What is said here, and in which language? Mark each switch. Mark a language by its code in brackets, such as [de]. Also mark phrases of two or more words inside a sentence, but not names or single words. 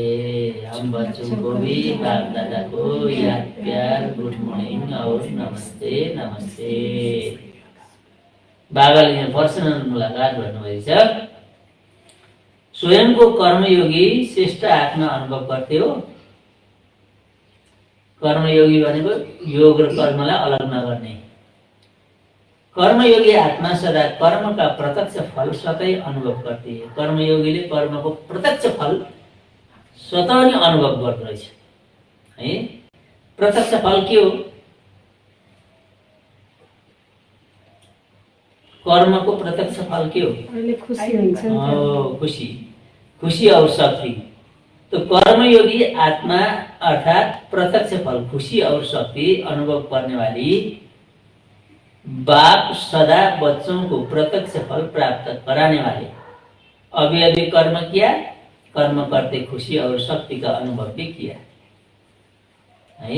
[hi] हम बच्चों को भी बाप दादा को याद प्यार, [en] good morning [hi] और नमस्ते नमस्ते। [ne] बाबाले यहाँ पर्सनल मुलाकात गर्नुभएछ। [hi] स्वयं को कर्मयोगी श्रेष्ठ आत्मा अनुभव करते हो। [ne] कर्मयोगी भनेको योग र कर्मलाई अलग नगर्ने। [hi] कर्मयोगी आत्मा सदा कर्म का प्रत्यक्ष फल स्वतः अनुभव करती है। [ne] कर्मयोगीले कर्म को प्रत्यक्ष फल स्वतः नै अनुभव गर्दो रहेछ है। प्रत्यक्ष फल के हो? कर्मको प्रत्यक्ष फल के हो? खुसी हुन्छ [hi] खुसी, खुसी और शक्ति। तो कर्मयोगी आत्मा अर्थात प्रत्यक्ष फल, खुशी और शक्ति अनुभव करने वाली बाप सदा बच्चों को प्रत्यक्ष फल प्राप्त कराने वाले। अभी अभी कर्म किया, कर्म करते खुशी और शक्ति का अनुभव भी किया है।